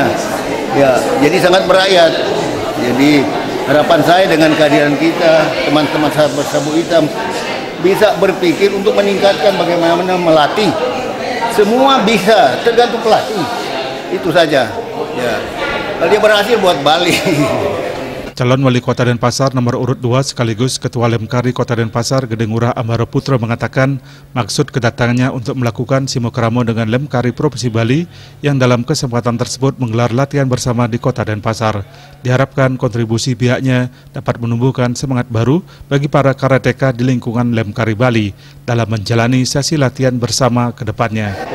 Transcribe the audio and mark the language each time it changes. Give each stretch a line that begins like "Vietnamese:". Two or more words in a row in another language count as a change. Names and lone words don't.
Indonesian: Ya, jadi sangat merakyat. Jadi harapan saya dengan kehadiran kita, teman-teman sahabat Sabu Hitam, bisa berpikir untuk meningkatkan bagaimana melatih. Semua bisa, tergantung pelatih. Itu saja. Ya. Kalau dia berhasil buat Bali. Calon wali kota Denpasar nomor urut 2 sekaligus ketua Lemkari Kota Denpasar Gede Ngurah Ambara Putra mengatakan maksud kedatangannya untuk melakukan simokramo dengan Lemkari Provinsi Bali yang dalam kesempatan tersebut menggelar latihan bersama di Kota Denpasar. Diharapkan kontribusi pihaknya dapat menumbuhkan semangat baru bagi para karateka di lingkungan Lemkari Bali dalam menjalani sesi latihan bersama ke depannya.